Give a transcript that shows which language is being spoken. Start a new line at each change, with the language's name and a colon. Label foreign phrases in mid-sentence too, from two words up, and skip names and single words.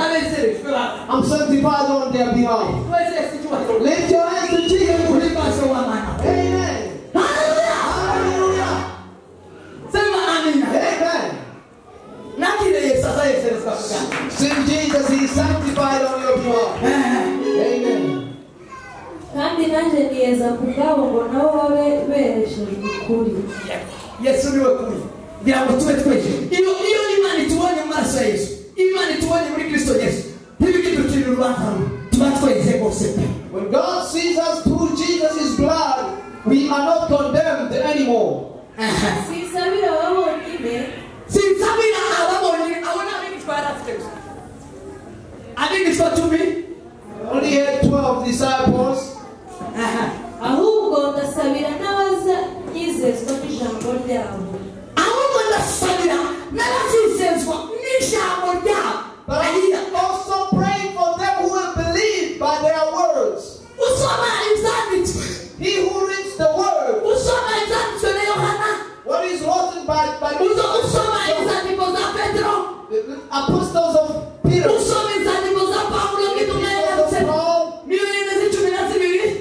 English: I'm sanctified on their behalf. Lift your hands to Jesus. Amen. Hallelujah. Amen. Since Jesus is sanctified on your behalf. Amen.
Kinyarwanda: kandi nanjye niyeza kubwabo ngo nabo babe beresheje ukuri. Yesu niwe kuri kugira ngo tube tweje. Iyo Imana itubonye mu maraso ya Yesu, Imana itubonye muri Kristo Yesu, ntibikidukirira urubanza tuba tweze bose.
English: When God sees us through Jesus' blood, we are not condemned anymore.
Kinyarwanda: Sinsabira ababonyine abona abigishwa yarafite gusa. Abigishwa 12
English: only had 12 disciples.
Kinyarwanda: ahubwo ndasabira n'abazanyizezwa n'ijambo ryabo.
English: But I also pray for them who will believe by their words. He who reads the word, what is written by the apostles of Peter,